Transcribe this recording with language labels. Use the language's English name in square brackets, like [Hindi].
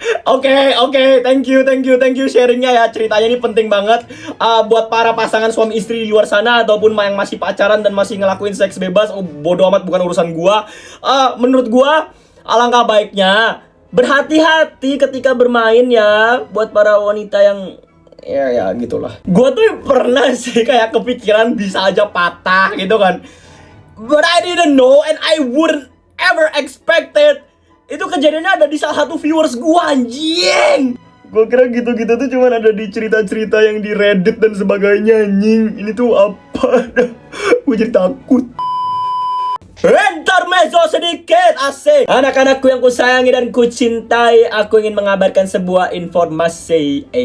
[Indonesian] Oke, thank you sharingnya ya. Ceritanya ini penting banget buat para pasangan suami istri di luar sana ataupun yang masih pacaran dan masih ngelakuin seks bebas. Bodo amat, bukan urusan gua. Menurut gua alangkah baiknya berhati-hati ketika bermain ya, buat para wanita yang ya gitulah. Gua tuh pernah sih kayak kepikiran bisa aja patah gitu kan. [English] But I didn't know and I wouldn't ever expected. [Indonesian] Itu kejadiannya ada di salah satu viewers gua, anjing. Gua kira gitu-gitu tuh cuman ada di cerita-cerita yang di Reddit dan sebagainya, anjing. Ini tuh apa? Gua jadi takut. Intermezzo sedikit, asik. Anak-anakku yang kusayangi dan kucintai, aku ingin mengabarkan sebuah informasi.